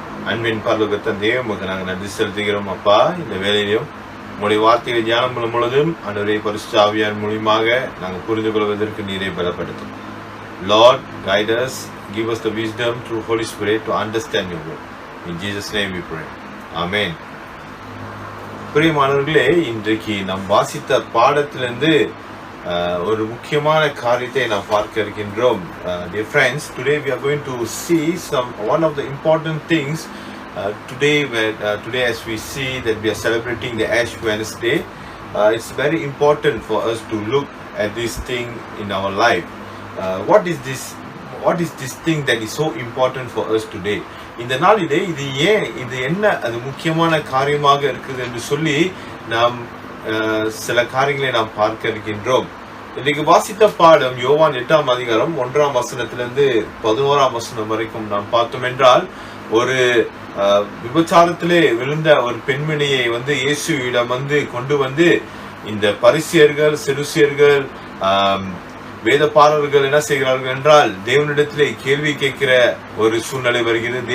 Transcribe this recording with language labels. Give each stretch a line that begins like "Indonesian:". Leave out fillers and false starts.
Tamil: அன்பின் பரலோக தந்தையே, உமக்கு நாங்கள் நன்றி செலுத்துகிறோம் அப்பா. இந்த வேளையிலும் உங்களுடைய வார்த்தைகளை தியானம் பண்ணும் பொழுதும் அன்றைய பரிசுத்த ஆவியார் மூலமாக நாங்கள் புரிந்து கொள்வதற்கு நீரை பலப்படுத்தும்.
English: Lord, guide us, give us the wisdom through Holy Spirit to understand your word. In Jesus' name we pray. Amen.
Tamil: பிரியமானவர்களே, இன்றைக்கு நாம் வாசித்த பாடத்திலிருந்து ஒரு முக்கியமான காரியத்தை நாம் பார்க்க இருக்கின்றோம்.
English: Dear friends, today we are going to see one of the important things today as we see that we are celebrating the Ash Wednesday. It's very important for us to look at this thing in our life. What is this thing that is so important for us today?
Tamil: இந்த நாளிலே இது என்ன அது முக்கியமான காரியமாக இருக்குது என்று சொல்லி நாம் சில காரியங்களை நாம் பார்க்க இருக்கின்றோம். இன்னைக்கு வாசித்த பாடம் யோவான் 8ஆம் அதிகாரம் 1ஆம் வசனத்திலிருந்து 11ஆம் வசனம் வரைக்கும் நாம் பார்த்தோம் என்றால், ஒரு விபச்சாரத்திலே விழுந்த ஒரு பெண்மணியை இயேசுவிடம் கொண்டு வந்து இந்த பரிசேயர்கள், செதுசியர்கள், வேதபாரகர்கள் என்ன செய்கிறார்கள் என்றால் தேவனிடத்திலே கேள்வி கேட்கிற ஒரு சூழ்நிலை வருகிறது.